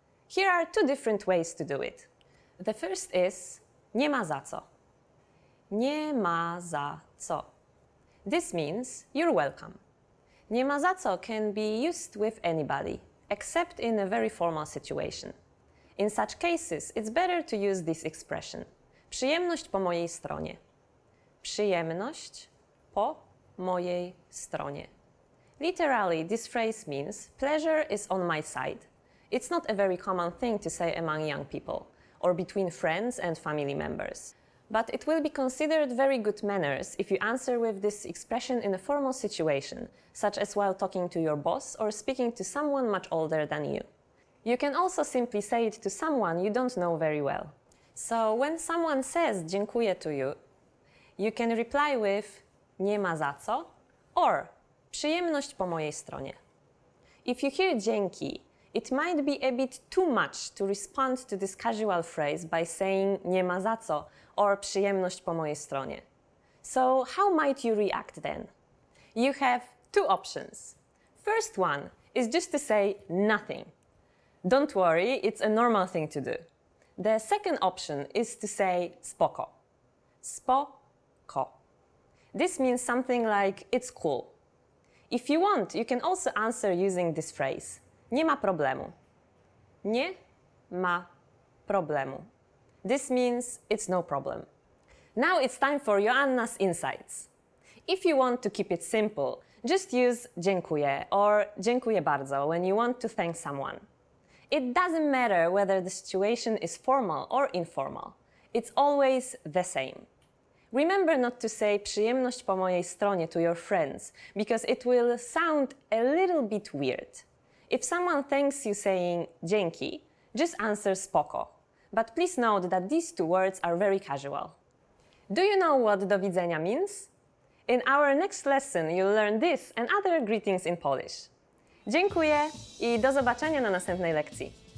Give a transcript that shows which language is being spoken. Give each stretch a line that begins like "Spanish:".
English: Here are 2 different ways to do it. The first is
Polish: nie ma za co. Nie ma za co.
English: This means you're welcome.
Polish: Nie ma za co
English: can be used with anybody, except in a very formal situation. In such cases, it's better to use this expression.
Polish: Przyjemność po mojej stronie. Przyjemność po mojej stronie.
English: Literally, this phrase means pleasure is on my side. It's not a very common thing to say among young people, or between friends and family members. But it will be considered very good manners if you answer with this expression in a formal situation, such as while talking to your boss or speaking to someone much older than you. You can also simply say it to someone you don't know very well. So when someone says
Polish: dziękuję
English: to you, you can reply with
Polish: nie ma za co
English: or
Polish: przyjemność po mojej stronie.
English: If you hear
Polish: dzięki,
English: it might be a bit too much to respond to this casual phrase by saying
Polish: nie ma za co
English: or
Polish: przyjemność po mojej stronie.
English: So how might you react then? You have 2 options. First one is just to say nothing. Don't worry, it's a normal thing to do. The second option is to say
Polish: spoko. Spoko.
English: This means something like it's cool. If you want, you can also answer using this phrase.
Polish: Nie ma problemu. Nie ma problemu.
English: This means it's no problem. Now it's time for Joanna's insights. If you want to keep it simple, just use
Polish: dziękuję
English: or
Polish: dziękuję bardzo
English: when you want to thank someone. It doesn't matter whether the situation is formal or informal. It's always the same. Remember not to say
Polish: przyjemność po mojej stronie
English: to your friends, because it will sound a little bit weird. If someone thanks you saying
Polish: dzięki,
English: just answer
Polish: spoko.
English: But please note that these two words are very casual. Do you know what
Polish: do widzenia
English: means? In our next lesson, you'll learn this and other greetings in Polish.
Polish: Dziękuję i do zobaczenia na następnej lekcji.